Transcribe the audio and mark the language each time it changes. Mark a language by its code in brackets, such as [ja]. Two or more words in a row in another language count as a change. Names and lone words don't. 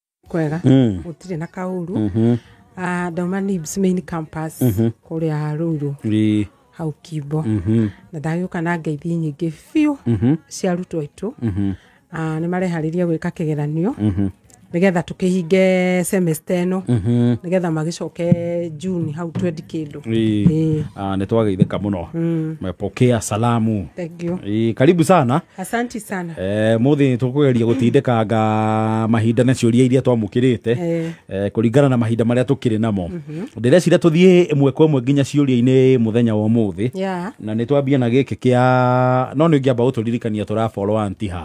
[ki] kwega utire na kauru ndauma Nibs main campus kuria Ruru hau Kibo na ndagĩũka na ngeithi nyingĩ biũ cia arutwo aitũ nĩ marehariria gwĩka kĩgeranio nigetha tukihinge semester ĩno nigetha magicoke June hau 20 kindu nĩ twageithĩka mũno [sw] mepokea salamu. [en] Thank you. [sw] Karibu sana. Asante sana. [ki] Muthi tukugeria gutindĩkanga mahinda na ciũria iria twamũkĩrĩte kũringana na mahinda marĩa tukĩrĩ namo. Ndĩreciria tuthie ĩmwe kwa ĩmwe nginya ciũria-inĩ muthenya wa ũmũthĩ na nĩ twambia na gĩkĩ kĩa no nĩ ũngĩamba gũtũririkania tũrafollow anti ha